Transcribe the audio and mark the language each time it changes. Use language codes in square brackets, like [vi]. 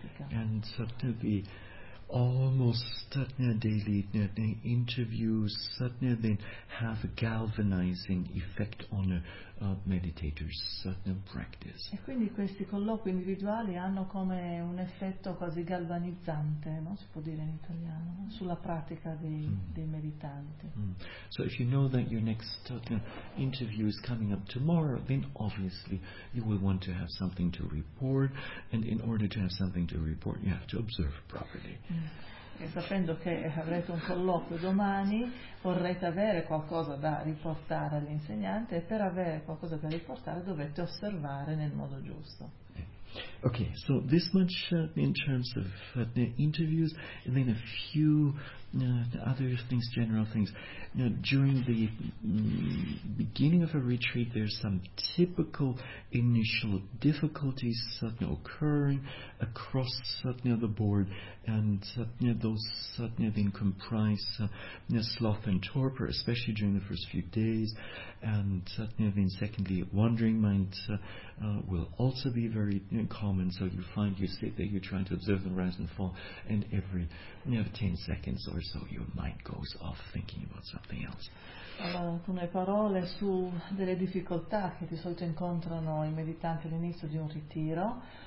[en] And so the almost daily interviews suddenly then have a galvanizing effect on a meditator's practice. [it] E quindi questi colloqui individuali hanno come un effetto quasi galvanizzante, no? Si può dire in italiano, no? Sulla pratica dei meditanti. [en] So if you know that your next interview is coming up tomorrow, then obviously you will want to have something to report, and in order to have something to report, you have to observe properly. [it] E sapendo che avrete un colloquio domani, vorrete avere qualcosa da riportare all'insegnante, e per avere qualcosa da riportare dovete osservare nel modo giusto. [en] Ok, so this much in terms of the interviews, and then a few other things, general things. During the beginning of a retreat, there's some typical initial difficulties occurring across the board, and those then comprise sloth and torpor, especially during the first few days, and then secondly, wandering mind will also be very common. So you find you sit there, you're trying to observe the rise and fall, and every 10 seconds or so your mind goes off thinking about something else. [it] Alcune parole su delle difficoltà che di solito incontrano i meditanti all'inizio di un ritiro.